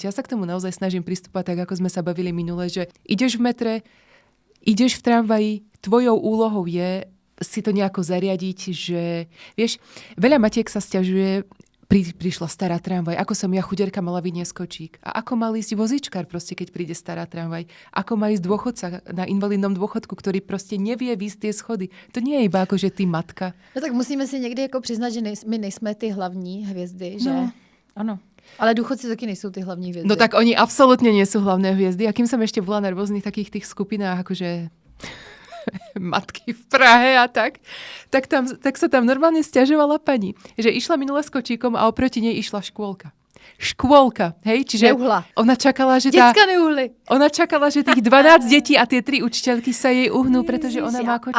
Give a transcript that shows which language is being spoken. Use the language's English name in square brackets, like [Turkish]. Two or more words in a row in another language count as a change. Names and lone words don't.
[Slovak] Ja sa k tomu naozaj snažím pristúpať tak, ako sme sa bavili minule, že ideš v metre, ideš v tramvaji, tvojou úlohou je si to nejako zariadiť, že vieš, veľa matiek sa sťažuje, prišla stará tramvaj, ako som ja chuderka mala vyniesť kočík. A ako mal ísť vozičkár proste, keď príde stará tramvaj. Ako má ísť dôchodca na invalidnom dôchodku, ktorý proste nevie výjsť tie schody. To nie je iba ako, že ty matka. [Czech] No tak musíme si někdy jako přiznat, že my nejsme ty hlavní hvězdy, že? No. Ano. Ale důchodci taky nejsou ty hlavní hvězdy. [Slovak] No tak oni absolútne nie sú hlavné hviezdy. A kým som ešte bola na rôznych takých tých skupinách, akože matky v Prahe a tak sa tam normálne sťažovala pani, že išla minule s kočíkom a oproti nej išla škôlka, hej? Čiže ona čakala, že ona čakala, že tých 12 detí a tie 3 učiteľky sa jej uhnú, pretože ona má kočár.